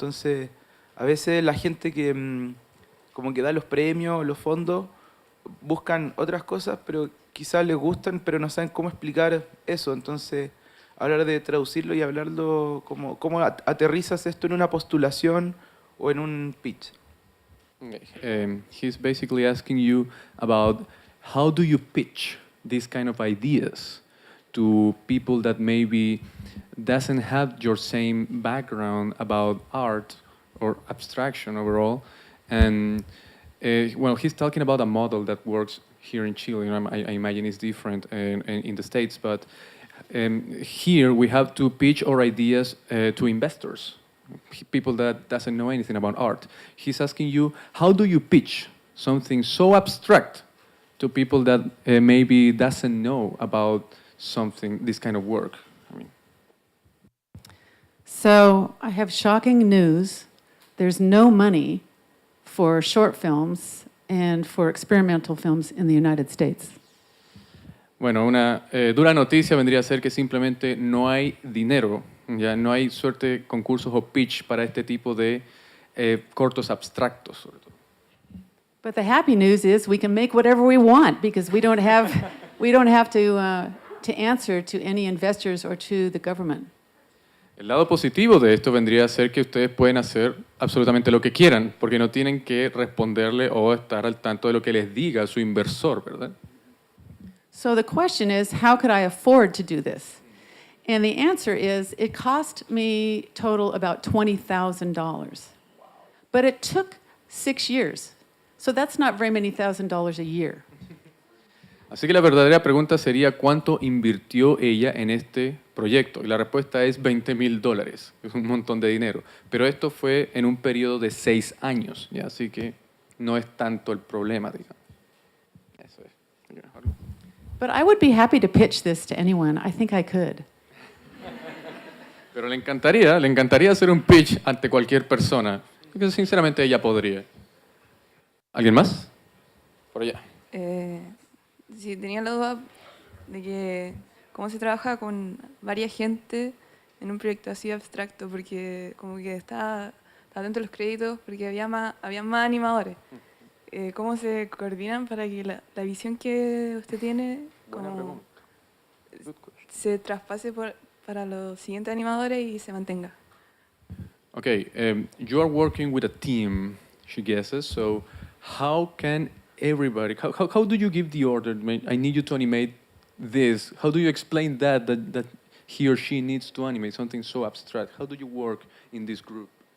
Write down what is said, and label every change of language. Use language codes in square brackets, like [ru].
[es] Entonces, a veces la gente que como que da los premios, los fondos, buscan otras cosas, pero quizás les gustan, pero no saben cómo explicar eso. Entonces, hablar de traducirlo y hablarlo, cómo aterrizas esto en una postulación o en un pitch. [en] Okay. He's basically asking you about how do you pitch these kind of ideas to people that maybe doesn't have your same background about art or abstraction overall. And well, he's talking about a model that works here in Chile. You know, I imagine it's different in the States, but here we have to pitch our ideas to investors, people that doesn't know anything about art. He's asking you, how do you pitch something so abstract to people that maybe doesn't know about something, this kind of work? I mean. So I have shocking news. There's no money for short films and for experimental films in the United States. [es] Bueno, una dura noticia vendría a ser que simplemente no hay dinero, ya no hay suerte concursos o pitch para este tipo de cortos abstractos, sobre todo. [en] But the happy news is we can make whatever we want because we don't have to answer to any investors or to the government. [es] El lado positivo de esto vendría a ser que ustedes pueden hacer absolutamente lo que quieran, porque no tienen que responderle o estar al tanto de lo que les diga su inversor, ¿verdad? [en] So the question is, how could I afford to do this? And the answer is, it cost me total about $20,000. But it took 6 years. So that's not very many $1,000 a year. [es] Así que la verdadera pregunta sería ¿cuánto invirtió ella en este proyecto? Y la respuesta es $20,000, es un montón de dinero. Pero esto fue en un periodo de 6 años, ¿ya? Así que no es tanto el problema, digamos. Eso es. [en] But I would be happy to pitch this to anyone. I think I could. [es] Pero le encantaría hacer un pitch ante cualquier persona, porque sinceramente ella podría. ¿Alguien más? Por allá. Sí, tenía la duda de que cómo se trabaja con varias gente en un proyecto así abstracto, porque como que estaba atento a los créditos, porque había más animadores. ¿Cómo se coordinan para que la visión que usted tiene como se traspase para los siguientes animadores y se mantenga? [en] Okay, you are working with a team, she guesses, so how can everybody, how do you give the order, I need you to animate this, how do you explain that he or she needs to animate something so abstract? How do you work in this group?